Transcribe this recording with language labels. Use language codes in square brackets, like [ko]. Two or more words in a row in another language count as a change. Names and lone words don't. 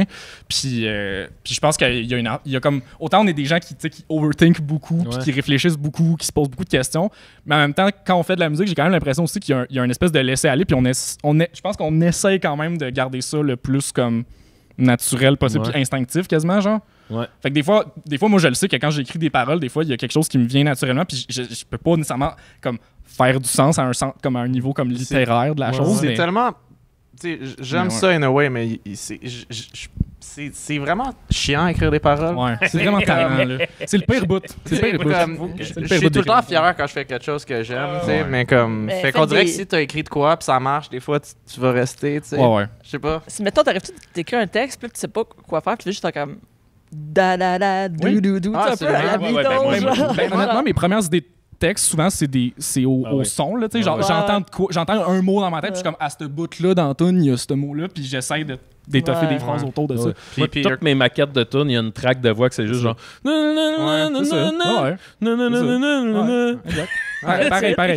[fr] Puis je pense qu'il y a comme... Autant on est des gens qui overthink beaucoup, puis qui réfléchissent beaucoup, qui se posent beaucoup de questions, mais en même temps, quand on fait de la musique, j'ai quand même l'impression aussi qu'il y a une espèce de laisser-aller, puis je pense qu'on essaye quand même de garder ça le plus comme naturel possible, puis instinctif quasiment, genre. Fait que des fois, moi, je le sais que quand j'écris des paroles, des fois, il y a quelque chose qui me vient naturellement, puis je peux pas nécessairement comme faire du sens à un niveau comme littéraire de la chose. C'est tellement... j'aime ça [en] in a way, [fr] mais c'est vraiment chiant à écrire des paroles. Ouais, c'est vraiment talent, là. C'est le pire bout. C'est le pire bout. Je suis tout le temps fier quand je fais quelque chose que j'aime, tu sais, mais comme... Mais fait qu'on dirait que si t'as écrit de quoi, puis ça marche, des fois, tu vas rester, tu sais. Ouais. Je sais pas. Si, mettons, t'arrives-tu d'écrire un texte, puis là, tu sais pas quoi faire, tu fais juste comme da-da-da, dou-dou-dou, Ah, tu sais, un peu à la ouais, Beatles, genre. Honnêtement, mes premières idées de texte, souvent, c'est au son, là, tu sais, genre, j'entends un mot dans ma tête, puis je suis comme, à ce bout-là, dans la toune, il y a ce mot-là, puis j'essaie d'étoffer des phrases autour de ça. Moi, toutes mes maquettes de tunes, il y a une track de voix que c'est juste genre. Pareil.